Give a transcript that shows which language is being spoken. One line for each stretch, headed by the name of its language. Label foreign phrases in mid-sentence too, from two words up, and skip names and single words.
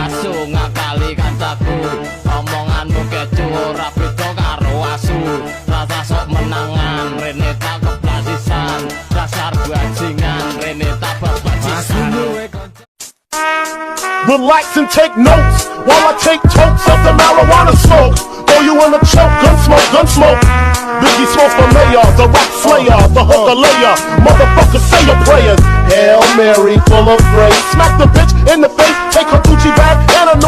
Javanese: asu ngakali kancaku, omonganmu kecu ora beda karo asu. Rasa sok menangan rene tak keplasisan, dasar bajingan rene tak babasisan.
English: Relax and take notes while I take totes of the marijuana smoke. Throw you in a choke, gun smoke. Biggie Smoke the mayor, the rap slayer, the hooker layer. Motherfucker, say your prayers. Hail Mary, full of grace. Smack the bitch in the face, take her Gucci bag.